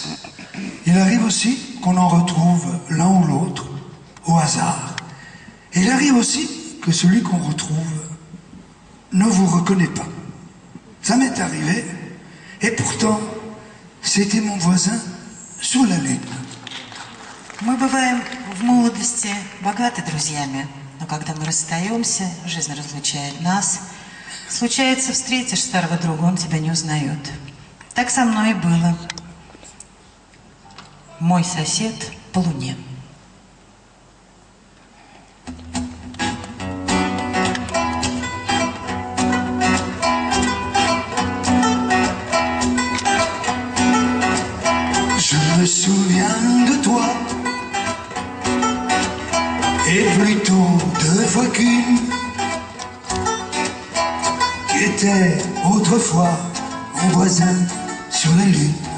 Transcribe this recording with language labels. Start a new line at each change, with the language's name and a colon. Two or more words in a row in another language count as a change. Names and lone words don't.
French: Il arrive aussi qu'on en retrouve l'un ou l'autre au hasard. Et il arrive aussi que celui qu'on retrouve ne vous reconnaît pas. Ça m'est arrivé, et pourtant, c'était mon voisin sur la lune.
Russian: Мы бываем в молодости богаты друзьями, но когда мы расстаемся, жизнь разлучает нас. Случается, встретишь старого друга, он тебя не узнает. Так со мной и было. Мой сосед по луне.
French: Je me souviens de toi, et plutôt deux fois qu'une, qui était autrefois mon voisin sur la lune.